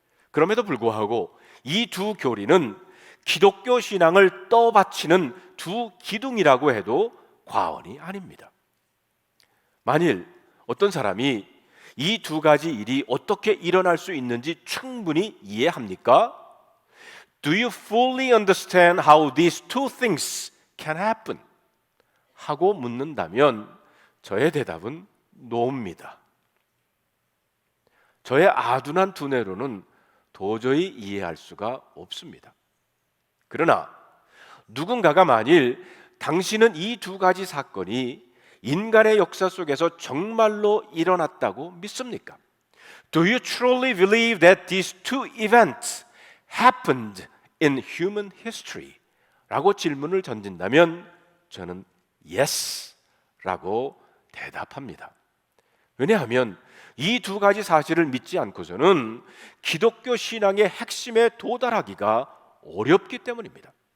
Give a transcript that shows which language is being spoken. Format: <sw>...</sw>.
<ko>그럼에도 불구하고 이 두 교리는 기독교 신앙을 떠받치는 두 기둥이라고 해도 과언이 아닙니다. 만일 어떤 사람이 이 두 가지 일이 어떻게 일어날 수 있는지 충분히 이해합니까?</ko> <en>Do you fully understand how these two things can happen?</en> <ko>하고 묻는다면 저의 대답은 no입니다. 저의 아둔한 두뇌로는 도저히 이해할 수가 없습니다. 그러나 누군가가 만일 당신은 이 두 가지 사건이 인간의 역사 속에서 정말로 일어났다고 믿습니까?</ko> <en>Do you truly believe that these two events happened in human history?</en> <ko>라고 질문을 던진다면 저는 yes 라고 대답합니다. 왜냐하면 이 두 가지 사실을 믿지 않고서는 기독교 신앙의 핵심에 도달하기가 어렵기 때문입니다.</ko>